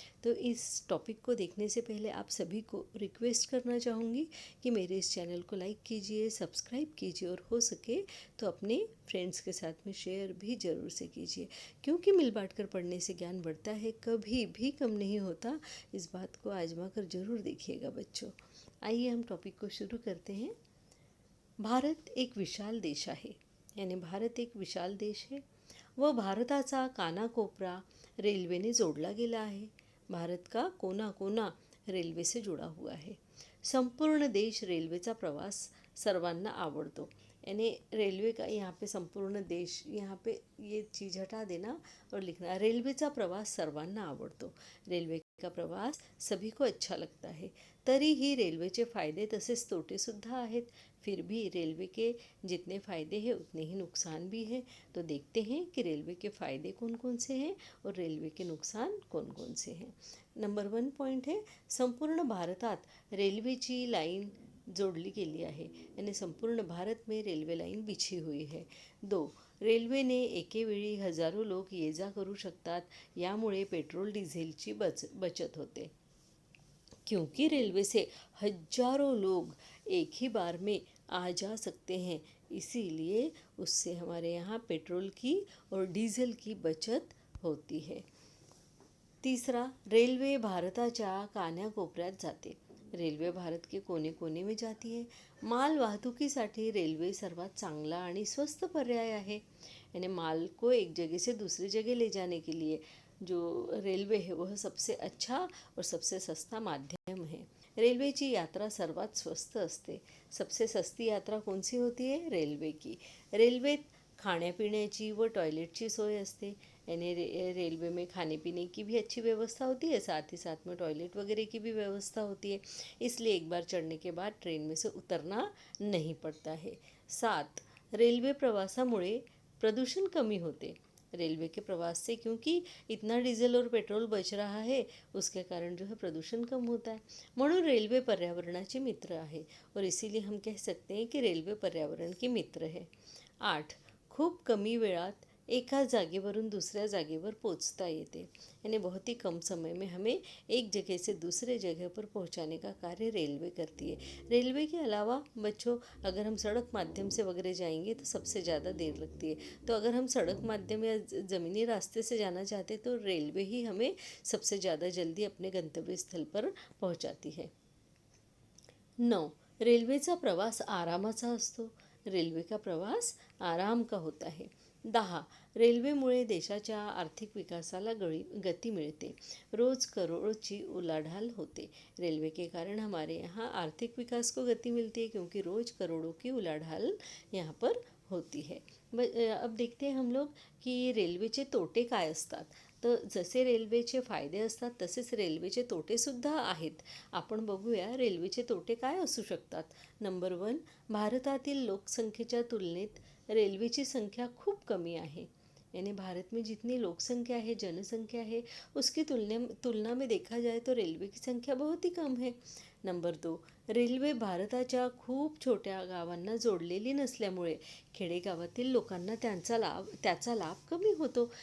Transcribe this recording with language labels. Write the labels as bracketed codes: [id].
[hi] तो इस टॉपिक को देखने से पहले आप सभी को रिक्वेस्ट करना चाहूँगी कि मेरे इस चैनल को लाइक कीजिए, सब्सक्राइब कीजिए और हो सके तो अपने फ्रेंड्स के साथ में शेयर भी ज़रूर से कीजिए, क्योंकि मिल बांट कर पढ़ने से ज्ञान बढ़ता है, कभी भी कम नहीं होता। इस बात को आजमा कर ज़रूर देखिएगा बच्चों। आइए हम टॉपिक को शुरू करते हैं। [mr] भारत एक विशाल देश आहे, यानी भारत एक विशाल देश आहे व भारताचा कानाकोपरा रेल्वेने जोडला गेला आहे। [hi] भारत का कोना कोना रेल्वे से जुड़ा हुआ है। [mr] संपूर्ण देश रेल्वेचा प्रवास सर्वांना आवडतो। [hi] यानी रेलवे का यहाँ पे संपूर्ण देश, यहाँ पे ये चीज़ हटा देना और लिखना [mr] रेल्वेचा प्रवास सर्वांना आवडतो। [hi] रेल्वे का प्रवास सभी को अच्छा लगता है। [mr] तरीही रेल्वेचे फायदे तसेच तोटेसुद्धा आहेत। [hi] फिर भी रेलवे के जितने फ़ायदे हैं उतने ही नुकसान भी हैं। तो देखते हैं कि रेलवे के फ़ायदे कौन कौन से हैं और रेलवे के नुकसान कौन कौन से हैं। नंबर 1 पॉइंट है, [mr] संपूर्ण भारतात रेल्वेची लाईन जोडली गेली आहे, [hi] यानी संपूर्ण भारत में रेल्वे लाईन बिछी हुई है। 2, [mr] रेल्वेने एकेवेळी हजारो लोक ये जा करू शकतात, यामुळे पेट्रोल डिझेलची बचत होते, [hi] क्योंकि रेलवे से हजारों लोग एक ही बार में आ जा सकते हैं, इसीलिए उससे हमारे यहाँ पेट्रोल की और डीजल की बचत होती है। [mr] तीसरा, रेल्वे भारताच्या कानाकोपऱ्यात जाते। [hi] रेल्वे भारत के कोने कोने में जाती है। [mr] माल वाहतुकीसाठी रेल्वे सर्वात चांगला आणि स्वस्त पर्याय आहे। [hi] यानी माल को एक जगह से दूसरी जगह ले जाने के लिए जो रेल्वे है वह सबसे अच्छा और सबसे सस्ता माध्यम है। [mr] रेल्वेची यात्रा सर्वात स्वस्त असते। [hi] सबसे सस्ती यात्रा कौन सी होती है? रेल्वे की। [mr] रेल्वेत खाण्यापिण्याची व टॉयलेटची सोय असते। [hi] यानी रेलवे में खाने पीने की भी अच्छी व्यवस्था होती है, साथ ही साथ में टॉयलेट वगैरह की भी व्यवस्था होती है, इसलिए एक बार चढ़ने के बाद ट्रेन में से उतरना नहीं पड़ता है। [mr] 7, रेल्वे प्रवासामुळे प्रदूषण कमी होते। [hi] रेलवे के प्रवास से क्योंकि इतना डीजल और पेट्रोल बच रहा है, उसके कारण जो है प्रदूषण कम होता है, [mr] म्हणून रेल्वे पर्यावरणाचे मित्र आहे [hi] और इसीलिए हम कह सकते हैं कि रेल्वे पर्यावरण के मित्र है। [mr] 8, खूप कमी वेळात एका जागेवरून दूसऱ्या जागेवर पहुंचता येते। [hi] यानी बहुत ही कम समय में हमें एक जगह से दूसरे जगह पर पहुंचाने का कार्य रेलवे करती है। रेलवे के अलावा बच्चों, अगर हम सड़क माध्यम से वगैरह जाएंगे तो सबसे ज़्यादा देर लगती है। तो अगर हम सड़क माध्यम या ज़मीनी रास्ते से जाना चाहते तो रेलवे ही हमें सबसे ज़्यादा जल्दी अपने गंतव्य स्थल पर पहुंचाती है। [mr] 9, रेल्वेचा प्रवास आरामाचा असतो। [hi] रेल्वे का प्रवास आराम का होता है। [mr] 10, रेल्वेमुळे देशाच्या आर्थिक विकासाला गति मिलते, रोज करोड़ों उलाढाल होते। [hi] रेलवे के कारण हमारे यहाँ आर्थिक विकास को गति मिलती है, क्योंकि रोज करोड़ों की उलाढाल यहाँ पर होती है। अब देखते हैं हम लोग की [mr] रेल्वेचे तोटे काय असतात। तर जसे रेल्वेचे फायदे असतात तसेच रेल्वेचे तोटेसुद्धा आहेत। आपण बघूया रेल्वेचे तोटे काय असू शकतात। नंबर 1, भारतातील लोकसंख्येच्या तुलनेत रेल्वेची संख्या खूप कमी आहे। [hi] यानी भारत में जितनी लोकसंख्या है, जनसंख्या है, उसकी तुलना में देखा जाए तो रेलवे की संख्या बहुत ही कम है। [mr] नंबर 2, रेल्वे भारताच्या खूप छोट्या गावांना जोडलेली नसल्यामुळे खेडेगावातील लोकांना त्याचा लाभ कमी होतो।